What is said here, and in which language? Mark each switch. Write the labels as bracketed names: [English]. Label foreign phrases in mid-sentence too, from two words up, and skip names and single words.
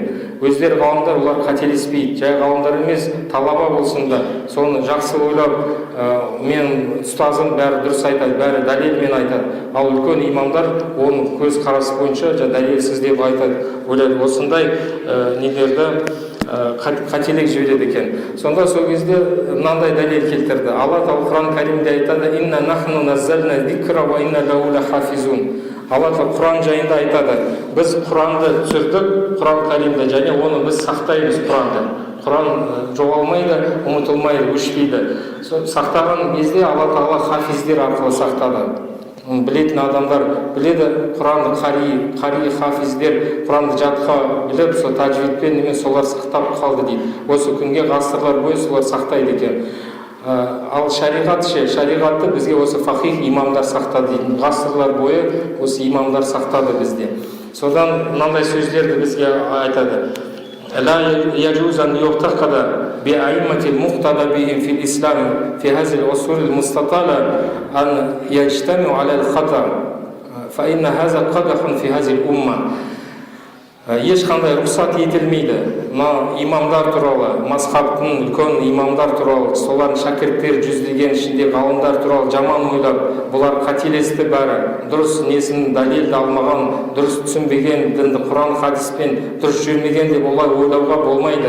[Kazakh] Өздері ғалымдар, олар қателеспейді. Жай ғалымдар емес, талаба болсын да, соны жақсы ойлап, мен ұстазым бәрі дұрыс айтады, бәрі дәлелмен айтады. Ал үлкен имамдар оның көз қарасы бойынша дәлелсіз деп айтады. Ойлайды, осындай нелерді қателік жібереді екен. Сонда сол кезде мынандай дәлел келтірді. Алла Тағала Құран Кәрімде айтады: [Arabic] «إنا نحن نزلنا الذكر وإنا له لحافظون». [Kazakh] Алла Тағала Құран жайында айтады: біз Құранды түсірдік, Құран Кәрімде, және оны біз сақтаймыз Құранды. Құран жоғалмайды, ұмытылмайды, өшпейді. Сақтаған кезде Алла Тағала хафиздер арқылы сақтады. білетін адамдар біледі, Құранды қари хафиздер Құранды жатқа біліп, сол тәжвидпен немен солар сақтап қалды дейді. Осы күнге ғасырлар бойы солар сақтайды екен. Ал шариғатты бізге осы фақих имамдар сақтады дейді. Ғасырлар бойы осы имамдар сақтады бізде. Содан мынандай сөздерді бізге айтады. [Arabic] لا يجوز أن يعتقد بأئمة المقتدى بهم في الإسلام في هذه العصور المستطالة أن يجتمعوا على الخطأ فإن هذا قدح في هذه الأمة. [Kazakh] Ешқандай рұқсат етілмейді. Мына имамдар туралы, мазхабтың үлкен имамдар туралы, солардың шәкірттері жүздеген ішінде ғалымдар туралы жаман ойлап, бұлар қателесті бәрі, дұрыс несін дәлелді алмаған, дұрыс түсінбеген, дінді Құран хадиспен дұрыс жүрмеген деп олай ойлауға болмайды.